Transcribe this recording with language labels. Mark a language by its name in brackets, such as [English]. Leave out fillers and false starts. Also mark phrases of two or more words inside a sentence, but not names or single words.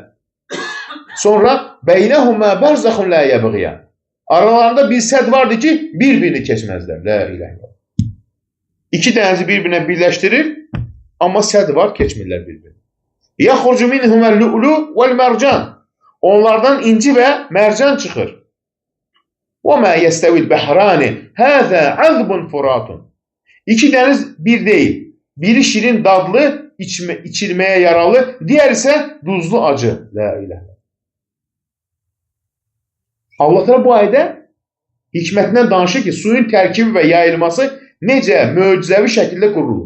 [Arabic] Sonra بينهما برزخ لا يبغيان. [Azerbaijani] Aralarında bir sədd vardı ki, bir-birini keçməzlər. [Arabic] لا إله إلا الله. [Azerbaijani] İki dənizi bir-birinə birləşdirir, amma sədd var, keçmirlər bir-birini. [Arabic] يخرج منهما اللؤلؤ والمرجان. [Azerbaijani] Onlardan inci və mərcan çıxır. [Arabic] وَمَا يَسْتَوِ الْبَحْرَانِ هَذَا عَذْبٌ فُرَاتٌ. [Azerbaijani] İki dəniz bir deyil. Biri şirin dadlı, içilməyə yaralı, [Turkish] diğer ise [Azerbaijani] duzlu acı. [Arabic] لا إله. [Azerbaijani] Allah Teala bu ayda hikmətindən danışır ki, suyun tərkibi və yayılması necə möcüzəvi şəkildə qurulur.